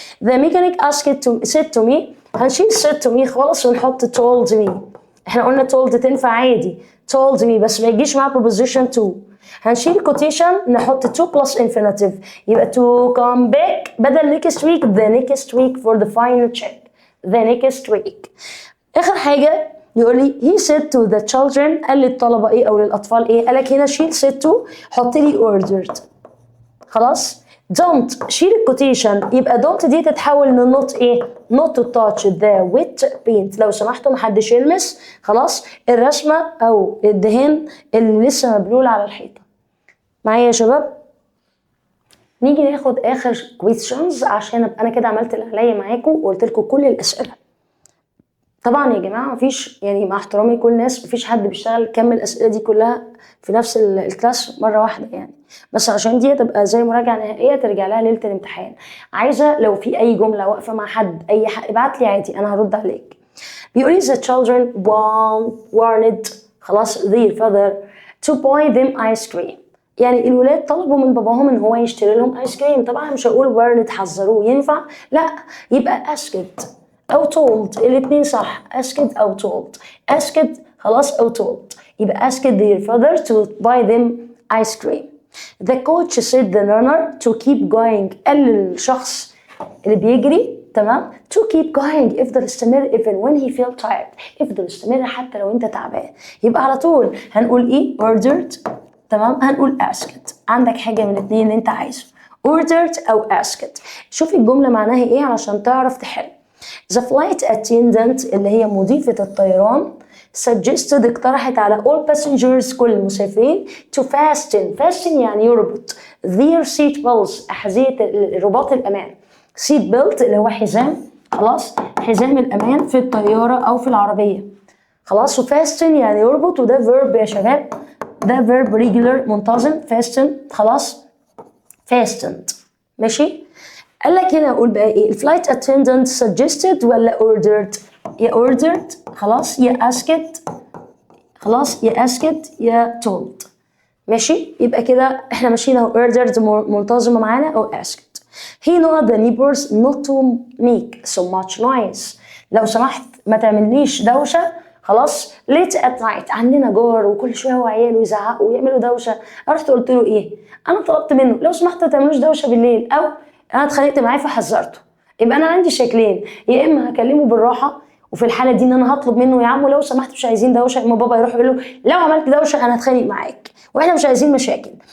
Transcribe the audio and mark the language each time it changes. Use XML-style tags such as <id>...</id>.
<en>The mechanic said to me</en> <ar>هنشيل</ar> <en>said to me</en> <ar>خالص ونحط</ar> <en>told me.</en> <ar>احنا قلنا told تنفع عادي</ar> <en>told me</en> <ar>بس ما يجيش معاه preposition to. هنشيل</ar> <en>quotation</en> <ar>نحط</ar> <en>to plus infinitive،</en> <ar>يبقى</ar> <en>to come back بدل next week the next week for the final check the next week.</en> <ar>آخر حاجة يقول لي</ar> <en>he said to the children،</en> <ar>قال للطلبة ايه او للأطفال ايه؟ قالك هنا شيل said to حط لي ordered. خلاص don't شيل الكوتيشن، يبقى don't دي تتحول من not ايه؟</ar> <en>not to touch the wet paint.</en> <ar>لو سمحتوا محدش يلمس خلاص الرسمة او الدهان اللي لسه مبلول على الحيطة. معايا يا شباب؟ نيجي ناخد اخر questions عشان ابقى انا كده عملت اللي عليا معاكم وقلت لكم كل الاسئله. طبعا يا جماعه مفيش يعني مع احترامي كل الناس مفيش حد بيشتغل كمل الاسئله دي كلها في نفس الكلاس مره واحده يعني، بس عشان دي تبقى زي مراجعه نهائيه ترجع لها ليله الامتحان. عايزه لو في اي جمله واقفه مع حد اي حق ابعت لي عادي انا هرد عليك.</ar> <en>بيقول لي the children warned</en> <ar>خلاص</ar> <en>their father to buy them ice cream.</en> <ar>يعني الولاد طلبوا من باباهم ان هو يشتري لهم ايس كريم. طبعا مش هقول warned حذروه، ينفع؟ لا، يبقى</ar> <en>asked او told،</en> <ar>الاثنين صح.</ar> <en>asked</en> <ar>او</ar> <en>told، asked خلاص او told، يبقى asked their father to buy them ice cream. The coach said the runner to keep going،</en> <ar>قال للشخص اللي بيجري تمام</ar> <en>to keep going،</en> <ar>افضل استمر</ar> <en>even when he felt tired،</en> <ar>افضل استمر حتى لو انت تعبان. يبقى على طول هنقول ايه؟ ordered تمام، هنقول asked. عندك حاجة من الاثنين اللي انت عايزه ordered او asked. شوفي الجملة معناها ايه علشان تعرف تحل.</ar> <en>The flight attendant</en> <ar>اللي هي مضيفة الطيران</ar> <en>suggested اقترحت على all passengers</en> <ar>كل المسافرين</ar> <en>to fasten يعني يربط their seat belts</en> <ar>أحذية رباط الأمان. seat belt اللي هو حزام خلاص، حزام الأمان في الطيارة أو في العربية خلاص. وfasten يعني يربط، وده verb يا شباب، ده verb regular منتظم fasten خلاص fastened ماشي. قال لك هنا اقول بقى ايه؟ الفلايت اتندنت suggested ولا ordered؟ يا ordered خلاص، يا asked خلاص، يا asked يا told. ماشي، يبقى كده احنا ماشيين اهو ordered منتظمه معانا او asked.</ar> <en>He know the neighbors not to make so much noise.</en> <ar>لو سمحت ما تعمليش دوشه خلاص. late at night، عندنا جار وكل شويه هو عياله يزعقوا ويعملوا دوشه. رحت قلت له ايه؟ انا طلبت منه لو سمحت ما تعملوش دوشه بالليل، او انا اتخانقت معاه فحذرته. يبقى انا عندي شكلين، يا اما هكلمه بالراحه، وفي الحاله دي ان انا هطلب منه يا عم لو سمحت مش عايزين دوشه، اما بابا يروح يقول له لو عملت دوشه انا هتخانق معاك واحنا مش عايزين مشاكل.</ar>